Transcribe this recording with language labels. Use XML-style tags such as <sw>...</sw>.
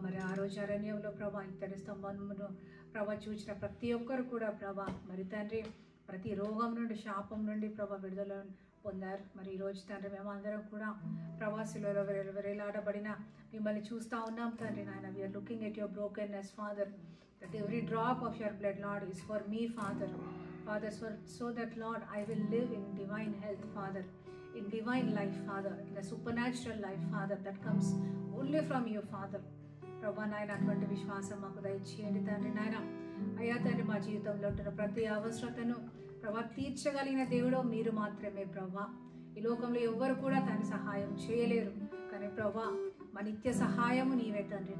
<te>మరి ఆ రోజు అరణ్యంలో ప్రభా ఇత్తడి స్తంభమును ప్రభా చూసిన ప్రతి ఒక్కరు కూడా ప్రభా మరి తండ్రి ప్రతి రోగం నుండి శాపం నుండి ప్రభా విడుదల పొందారు. మరి ఈరోజు తండ్రి మేమందరం కూడా ప్రవాసిలో వేలాడబడిన మిమ్మల్ని చూస్తూ ఉన్నాం తండ్రి నాయన.</te> <en>We are looking at your brokenness father. that every drop of your blood, Lord, is for me, Father. Father, so that, Lord, I will live in divine health, Father, in divine life, Father, in the supernatural life, Father, that comes only from you, Father.</en> <te>ప్రభా నాయన అటువంటి విశ్వాసం మాకు దయచేయండి తండ్రి. నాయన అయ్యా తండ్రి, మా జీవితంలో ఉంటున్న ప్రతి అవసరతను ప్రభా తీర్చగలిగిన దేవుడు మీరు మాత్రమే ప్రభా. ఈ లోకంలో ఎవ్వరు కూడా తండ్రి సహాయం చేయలేరు, కానీ ప్రభా మా నిత్య సహాయము నీవే తండ్రి.</te>